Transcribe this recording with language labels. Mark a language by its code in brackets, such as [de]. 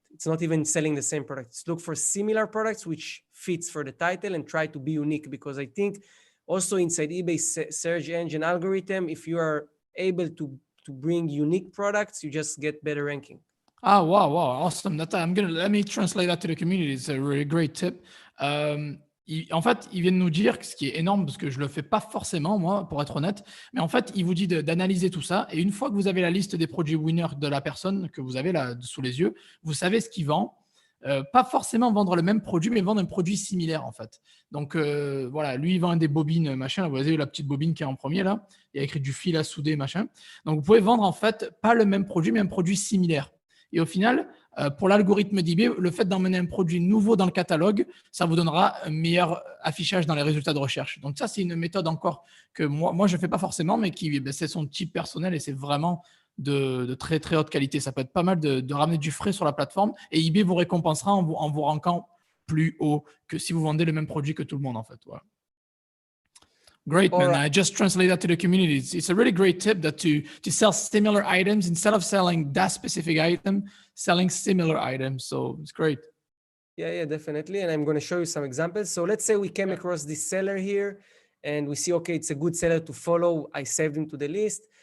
[en] It's not even selling the same product. It's look for similar products which fits for the title and try to be unique, because I think also inside eBay's search engine algorithm, if you are able to bring unique products, you just get better ranking. Ah, wow, awesome. Let me translate that to the community. It's a really great tip. [fr] En fait, ils viennent nous dire, ce qui est énorme, parce que je le fais pas forcément, moi, pour être honnête, mais en fait, il vous dit d'analyser tout ça. Et une fois que vous avez la liste des produits winners de la personne que vous avez là sous les yeux, vous savez ce qu'il vend. Pas forcément vendre le même produit, mais vendre un produit similaire, en fait. Donc, voilà, lui, il vend des bobines, machin. Vous avez la petite bobine qui est en premier, là. Il y a écrit du fil à souder, machin. Donc, vous pouvez vendre, en fait, pas le même produit, mais un produit similaire. Et au final, pour l'algorithme d'eBay, le fait d'emmener un produit nouveau dans le catalogue, ça vous donnera un meilleur affichage dans les résultats de recherche. Donc, ça, c'est une méthode encore que moi je ne fais pas forcément, mais c'est son type personnel et c'est vraiment de très, très haute qualité. Ça peut être pas mal de ramener du frais sur la plateforme et eBay vous récompensera en vous rankant plus haut que si vous vendez le même produit que tout le monde, en fait. [en] Voilà. Great, man. Right. I just translate that to the community. It's a really great tip that to sell similar items instead of selling that specific item, selling similar items. So it's great. Yeah, definitely. And I'm going to show you some examples. So let's say we came across this seller here and we see, okay, it's a good seller to follow. I saved him to the list.